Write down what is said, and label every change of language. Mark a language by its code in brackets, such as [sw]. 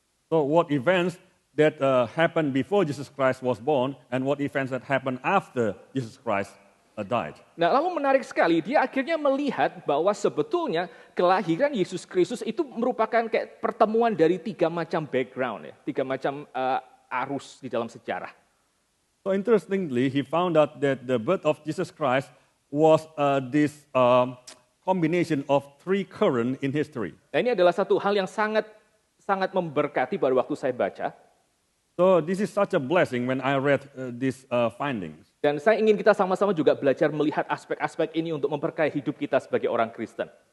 [en] So what events that happened before Jesus Christ was born and what events that happened after Jesus Christ died. [id] Nah, lalu menarik sekali, dia akhirnya melihat bahwa sebetulnya kelahiran Yesus Kristus itu merupakan kayak pertemuan dari tiga macam background, ya, tiga macam arus di dalam sejarah. [en] So interestingly, he found out that the birth of Jesus Christ was this combination of three currents in history. [id] Nah, ini adalah satu hal yang sangat memberkati pada waktu saya baca. [en] So this is such a blessing when I read these findings. [id] Dan saya ingin kita sama-sama juga belajar melihat aspek-aspek ini untuk memperkaya hidup kita sebagai orang Kristen.